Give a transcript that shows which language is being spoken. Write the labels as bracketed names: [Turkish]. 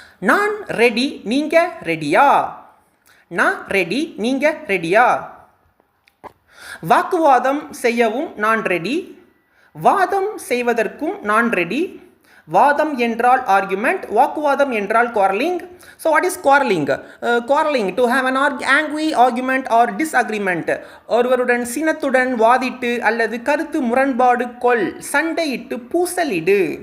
[Tamil] நான் ரெடி, நீங்க ரெடியா? நான் ரெடி, நீங்க ரெடியா? வாக்குவாதம் செய்யவும் நான் ரெடி, வாதம் செய்வதற்கும் நான் ரெடி. வாதம் என்றால் ஆர்குமெண்ட், வாக்குவாதம் என்றால் quarreling. [English] So what is quarreling? Quarreling, to have an angry argument or disagreement. [Tamil] ஒருவருடன் சினத்துடன் வாதிட்டு அல்லது கருத்து முரண்பாடு கொள், சண்டையிட்டு பூசலிடு.